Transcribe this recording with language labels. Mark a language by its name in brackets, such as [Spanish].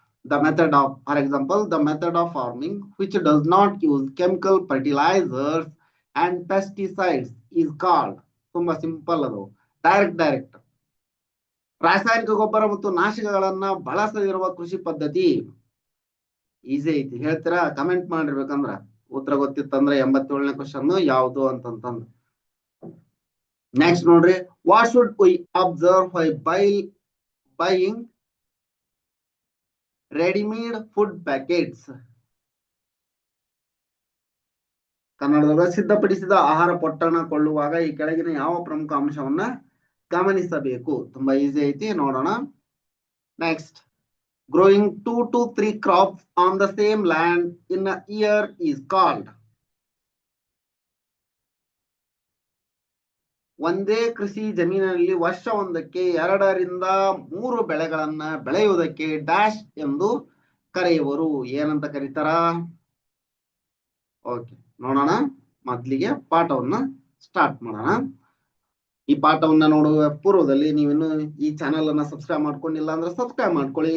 [English] The method of, for example, the method of farming which does not use chemical fertilizers and pesticides is called. [Kannada] ತುಂಬಾ simple ಅದು. Direct ರಾಸಾಯನಿಕ ಗೊಬ್ಬರ ಮತ್ತು ನಾಶಕಗಳನ್ನ ಬಳಸದಿರುವ ಕೃಷಿ ಪದ್ಧತಿ. ಈಸಿ ಐತಿ, ಹೇಳ್ತೀರಾ? ಕಮೆಂಟ್ ಮಾಡಿರ್ಬೇಕಂದ್ರ ಉತ್ತರ ಗೊತ್ತಿತ್ತಂದ್ರೆ 87ನೇ ಕ್ವಶನ್ ಯಾವುದು ಅಂತಂತಂದು. [English] next [Kannada] ನೋಡ್ರಿ, [English] What should we observe by buying readymade food packets? [Kannada] ಕನ್ನಡದಾಗ ಸಿದ್ಧಪಡಿಸಿದ ಆಹಾರ ಪೊಟ್ಟಣ ಕೊಳ್ಳುವಾಗ ಈ ಕೆಳಗಿನ ಯಾವ ಪ್ರಮುಖ ಅಂಶವನ್ನ ಗಮನಿಸಬೇಕು? ತುಂಬಾ ಈಸಿ ಐತಿ, ನೋಡೋಣ. [English] Next, growing 2 to 3 crops on the same land in a year is called. [Kannada] ಒಂದೇ ಕೃಷಿ ಜಮೀನಿನಲ್ಲಿ ವರ್ಷವೊಂದಕ್ಕೆ 2 ರಿಂದ 3 ಬೆಳೆಗಳನ್ನ ಬೆಳೆಯುವುದಕ್ಕೆ ಡ್ಯಾಶ್ ಎಂದು ಕರೆಯುವರು. ಏನಂತ ಕರೀತಾರ? ಓಕೆ, ನೋಡೋಣ. ಮೊದಲಿಗೆ ಪಾಠವನ್ನ ಸ್ಟಾರ್ಟ್ ಮಾಡೋಣ. ಈ ಪಾಠವನ್ನ ನೋಡುವ ಪೂರ್ವದಲ್ಲಿ ನೀವಿನ್ನು ಈ ಚಾನೆಲ್ ಅನ್ನ ಸಬ್ಸ್ಕ್ರೈಬ್ ಮಾಡ್ಕೊಂಡಿಲ್ಲ ಅಂದ್ರೆ ಸಬ್ಸ್ಕ್ರೈಬ್ ಮಾಡ್ಕೊಳ್ಳಿ.